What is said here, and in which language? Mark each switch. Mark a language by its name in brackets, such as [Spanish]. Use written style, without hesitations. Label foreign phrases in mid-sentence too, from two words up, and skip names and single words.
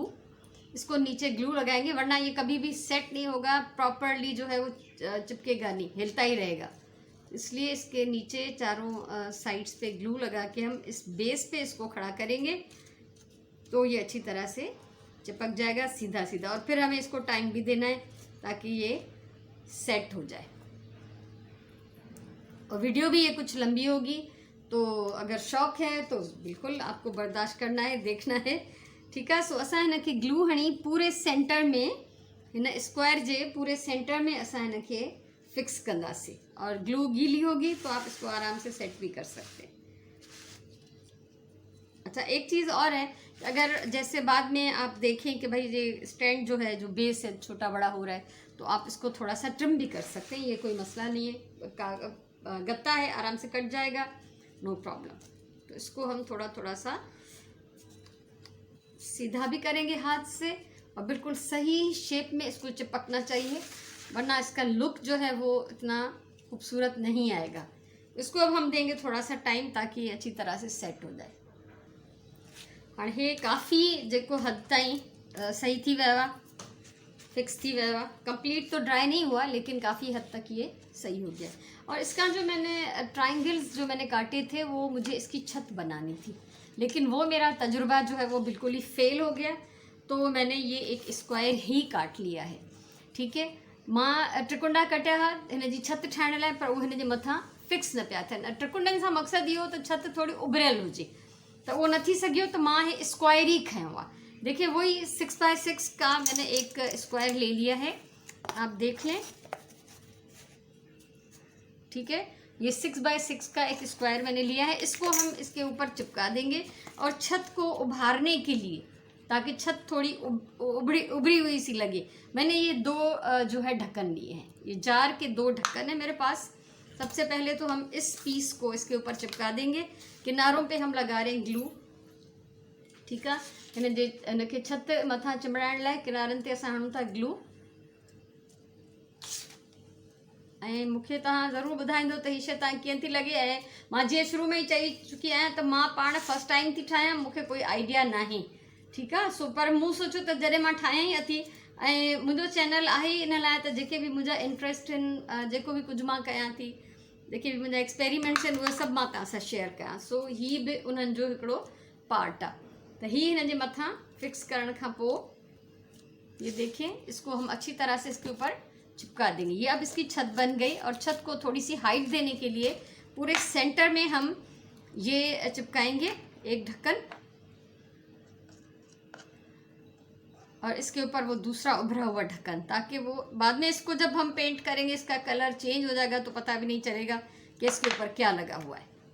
[Urdu] اس کو نیچے گلو لگائیں گے، ورنہ یہ کبھی بھی سیٹ نہیں ہوگا پراپرلی، جو ہے وہ چپکے گا نہیں، ہلتا ہی رہے گا. اس لیے اس کے نیچے چاروں سائیڈز پہ گلو لگا کے ہم اس بیس پہ اس کو کھڑا کریں گے، تو یہ اچھی طرح سے چپک جائے گا سیدھا سیدھا. اور پھر ہمیں اس کو ٹائم بھی دینا ہے تاکہ یہ سیٹ ہو جائے. اور ویڈیو بھی یہ کچھ لمبی ہوگی، تو اگر شوق ہے تو بالکل آپ کو برداشت کرنا ہے، دیکھنا ہے. ٹھیک ہے, [Sindhi] सो असां हिन खे ग्लू हणी पूरे सेंटर में, हिन स्क्वायर जे पूरे सेंटर में असां हिन खे फिक्स कंदासीं। [Urdu] اور گلو گیلی ہوگی تو آپ اس کو آرام سے سیٹ بھی کر سکتے ہیں. اچھا، ایک چیز اور ہے اگر جیسے بعد میں آپ دیکھیں کہ بھائی یہ اسٹینڈ جو ہے، جو بیس ہے، چھوٹا بڑا ہو رہا ہے، تو آپ اس کو تھوڑا سا ٹرم بھی کر سکتے ہیں، یہ کوئی مسئلہ نہیں ہے. گتا ہے، آرام سے کٹ جائے گا, [English] no problem. [Urdu] تو اس کو ہم تھوڑا تھوڑا سا سیدھا بھی کریں گے ہاتھ سے، اور بالکل صحیح شیپ میں اس کو چپکنا چاہیے، ورنہ اس کا لک جو ہے وہ اتنا خوبصورت نہیں آئے گا. اس کو اب ہم دیں گے تھوڑا سا ٹائم، تاکہ یہ اچھی طرح سے سیٹ ہو جائے. اور یہ [Sindhi] काफ़ी जेको हद ताईं सही थी वियो आहे, फिक्स थी वियो आहे। [Urdu] کمپلیٹ تو ڈرائی نہیں ہوا، لیکن کافی حد تک یہ صحیح ہو گیا. اور اس کا جو میں نے ٹرائینگلز جو میں نے کاٹے تھے، وہ مجھے اس کی چھت بنانی تھی، لیکن وہ میرا تجربہ جو ہے وہ بالکل ہی فیل ہو گیا. تو میں نے یہ ایک اسکوائر ہی کاٹ لیا ہے. ٹھیک ہے, [Sindhi] मां त्रिकुंडा कटिया हुआ हिन जी छत ठाहिण लाइ, पर उहो हिन जे मथां फिक्स न पिया थियनि। त्रिकुंडनि सां मक़सदु इहो त छत थोड़ी उभरियल हुजे, [Urdu] تو وہ [Sindhi] न थी सघियो, तो मां ये स्क्वायर ही खयों आहे। [Urdu] دیکھیے وہی 6x6 کا میں نے ایک اسکوائر لے لیا ہے، آپ دیکھ لیں. ٹھیک ہے، یہ 6x6 کا ایک اسکوائر میں نے لیا ہے. اس کو ہم اس کے اوپر چپکا دیں گے، اور چھت کو ابھارنے کے لیے، تاکہ چھت تھوڑی ابھری ہوئی سی لگے، میں نے یہ دو جو ہے ڈھکن لیے ہیں. یہ جار کے دو ڈھکن ہے میرے پاس۔ سب سے پہلے تو ہم اس پیس کو اس کے اوپر چپکا دیں گے، کناروں پہ ہم لگا رہے ہیں گلو. ٹھیک ہے, [Sindhi] इनके छत मथा चिमड़ाइण लाइ किनारनि ते असां हणूं था ग्लू। ऐं मूंखे तव्हां ज़रूरु ॿुधाईंदो त हीअ शइ तव्हां कीअं थी लॻे। ऐं मां जीअं शुरू में ई चई चुकी आहियां त मां पाण [English] first time [Sindhi] थी ठाहियां, मूंखे कोई आइडिया नाहे। ठीकु आहे, सो पर मूं सोचियो त जॾहिं मां ठाहियां ई अथी, ऐं मुंहिंजो चैनल आहे ई इन लाइ त जेके बि मुंहिंजा इंट्रस्ट आहिनि, जेको बि कुझु मां कयां थी, जेके बि मुंहिंजा एक्सपेरिमेंट्स आहिनि, उहे सभु मां तव्हां सां शेयर कयां। सो हीअ बि उन्हनि जो हिकिड़ो पार्ट आहे। तो ही हिन जे मथां फिक्स करण खां पोइ [Urdu] یہ دیکھیں، اس کو ہم اچھی طرح سے اس کے اوپر چپکا دیں گے. یہ اب اس کی چھت بن گئی، اور چھت کو تھوڑی سی ہائٹ دینے کے لیے پورے سینٹر میں ہم یہ چپکائیں گے ایک ڈھکن، اور اس کے اوپر وہ دوسرا ابھرا ہوا ڈھکن، تاکہ وہ بعد میں اس کو جب ہم پینٹ کریں گے، اس کا کلر چینج ہو جائے گا، تو پتا بھی نہیں چلے گا کہ اس کے اوپر کیا لگا ہوا ہے.